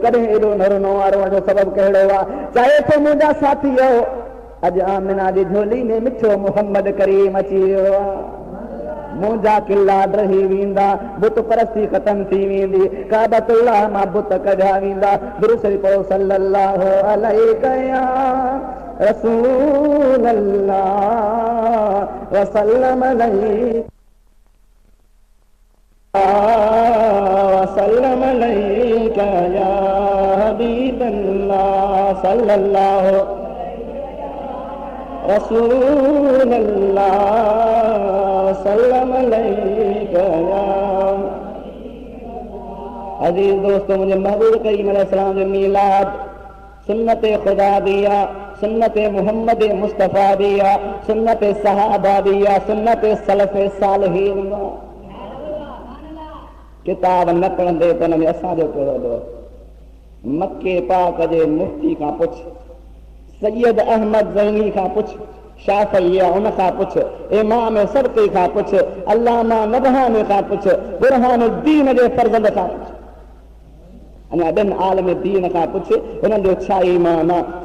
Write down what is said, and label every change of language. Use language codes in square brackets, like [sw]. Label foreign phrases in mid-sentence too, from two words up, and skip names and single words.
[sd] कॾहिं एॾो न रुनो आहे? रोअण जो सबबु कहिड़ो आहे? चए थो मुंहिंजा साथी हो, अॼु आमिना जी झोली में मिठो मुहम्मद करीम अची वियो आहे। मुंहिंजा किला ड्रही वेंदा, बुत परस्ती ख़तम थी वेंदी, काबतुल्लाह मां बुत कढिया वेंदा। दुरूद शरीफ़ पढ़ो, [ar] صلى الله عليك يا رسول الله وسلم عليك وسلم عليك يا حبيب الله صلى الله رسول الله سلم عليك. [sd] अजीज दोस्तों, मुझे महबूब करीम अलैहिस्सलाम जो मीलाद सुन्नत खुदा दिया, सुन्नत मोहम्मद मुस्तफ़ा दिया, सुन्नत सहाबा दिया, सुन्नत सलफ़ सालिहीन। किताब न पढ़ंदे त हुन में असांजो कहिड़ो ॾोह? मके पाक जे मुफ्ती खां पुछ, सैयद अहमद ज़ैनी खां पुछ, शाफ़ी उन खां पुछ, इमाम सबकी खां पुछ, अल्लामा नबहानी खां पुछ, बुरहानुद्दीन जे फर्ज़ंद खां पुछ, अञा ॿिनि आलिम दीन खां पुछ, हुननि जो छा ईमान आहे।